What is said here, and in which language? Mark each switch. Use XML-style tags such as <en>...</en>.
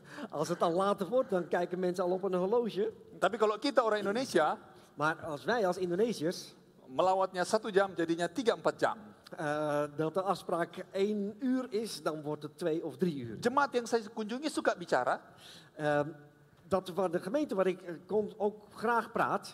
<nl>Als het al later wordt, dan kijken mensen al op een horloge.</nl> <id>Tapi kalau kita orang Indonesia,</id> <nl>Maar als wij als Indonesiërs,</nl> <id>melawatnya 1 jam jadinya 3-4 jam.</id> <nl>dat de afspraak 1 uur is, dan wordt het 2 of 3 uur.</nl> <id>Jemaat yang saya kunjungi suka bicara,</id> <nl>Dat de gemeente waar ik kom ook graag praat,</nl>